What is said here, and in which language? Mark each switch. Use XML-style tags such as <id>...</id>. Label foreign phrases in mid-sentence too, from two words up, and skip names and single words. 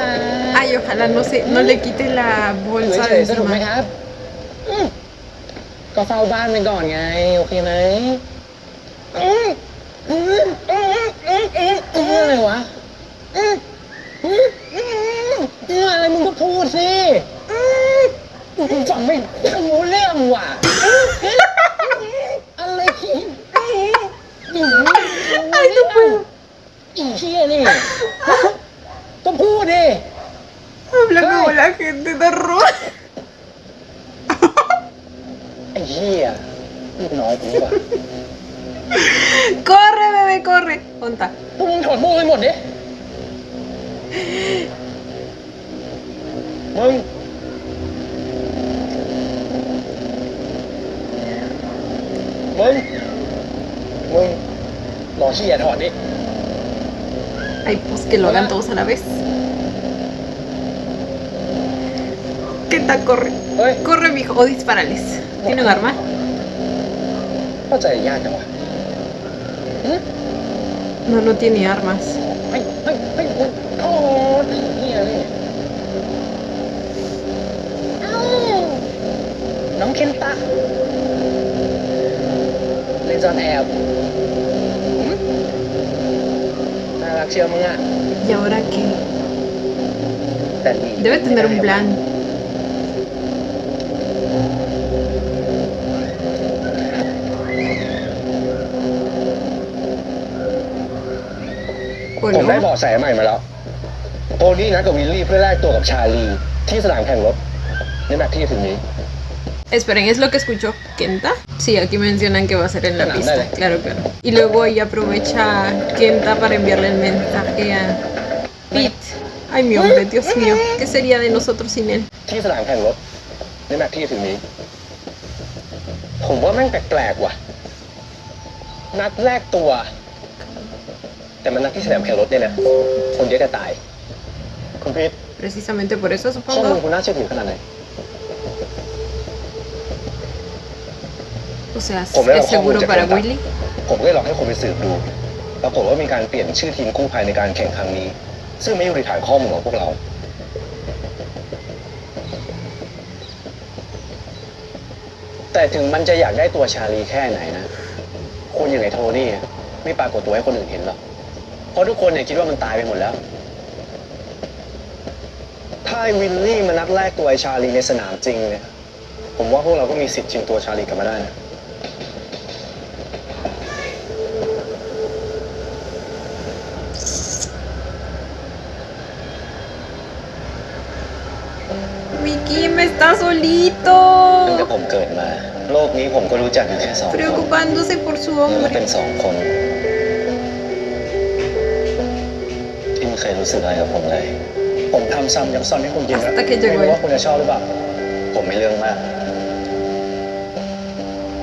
<es>Ay, ojalá no le quite la</es> <th>อยู่</th> <es>bolsa</es> <th>เฉ</th> <es>de</es> <th>ยๆสนุกไหม</th> <es>encima.</es> <th>ครับก็เฝ้าบ้านไปก่อนไง โอเคไหมอะไรวะอะไรมึงก็พูดสิฟังไม่รู้เรื่องว่ะอะไรไอ้ตุ๊กอีเชี่ยนี่ก็พูดดิ</th> <es>Habla como la gente de Roma.</es> <th>ไอ้เหี้ยลูกน้องกูว่ะ</th> <es>Corre, bebé, corre. Ponta.</es> <th>พวกมึงถอดโม่ให้หมดดิมึงรอเชี่ยถอดดิ</th> <es>Ay, pues que lo hagan todos a la vez. ¿Qué tal? Corre.</es> <th>เฮ้ย</th> <es>Corre, mijo. O dispárales. ¿Tiene un arma?</es> <th>เข้าใจยากจังวะ</th> <es>No, no tiene armas.</es> <th>เฮ้ยโอ้ยเหี้ยเลยเอ้าน้องเคนตะเล่นซ่อนแอบน่ารักเชียวมึงอ่ะ</th> <es>¿Y ahora qué?</es> <th>แต่นี่</th> <es>Debe tener un plan. ¿O</es> <th>ผมได้</th> <es>no?</es> <th>เบาะแสใหม่มาแล้ว โทนี่นัดกับวิลลี่เพื่อแลกตัวกับชาลีที่สนามแข่งรถในแมตช์ที่จะถึงนี้</th> <es>Esperen, ¿es lo que escuchó Kenta? Sí, aquí mencionan que va a ser en la Dale, pista. dale. Claro, claro. Y luego ella aprovecha Kenta para enviarle el mensaje a Pete. Ay, mi hombre, Dios mío. ¿Qué sería de nosotros sin él?</es> <th>ที่สนามแข่งรถในแมตช์ที่จะถึงนี้ ผมว่าแม่งแปลกๆว่ะ นัดแรกตัว แต่มันนัดที่สนามแข่งรถเนี่ยนะคนเยอะจะตาย คุณพีท</th> <es>Precisamente por eso,</es> <th>ข้อมูล</th> <es>supongo.</es> <th>คุณน่าเชื่อถือขนาดไหน</th> <es>O sea, Como era ¿es seguro Juan para Mucha Willy?</es> <th>ผมก็เลยลองให้คนไปสืบดู ปรากฏว่ามีการเปลี่ยนชื่อทีมกู้ภัยในการแข่งครั้งนี้ ซึ่งไม่อยู่ในฐานข้อมูลของพวกเรา แต่ถึงมันจะอยากได้ตัวชาลีแค่ไหนนะ คนอย่างไอ้โทนี่ไม่ปรากฏตัวให้คนอื่นเห็นหรอก เพราะทุกคนเนี่ยคิดว่ามันตายไปหมดแล้ว ถ้าไอ้วิลลี่มานัดแรกตัวไอ้ชาลีในสนามจริงเนี่ย ผมว่าพวกเราก็มีสิทธิ์ชิงตัวชาลีกลับมาได้นะ</th> <es>Vicky, me está</es> <th>ตั้งแต่</th> <es>solito.</es> <th>ผมเกิดมา โลกนี้ผมก็รู้จักอยู่แค่สองคน</th> <es>Preocupándose por su</es> <th>และเป็น</th> <es>hombre.</es> <th>สองคน ที่ไม่เคยรู้สึกอะไรกับผมเลย ผมทำซ้ำย้ำซ้ำให้คุณกินนะ</th> <es>Hasta que llegó</es> <th>ไม่รู้</th> <es>él.</es> <th>ว่าคุณจะชอบหรือเปล่า ผมไม่เรื่องมาก</th>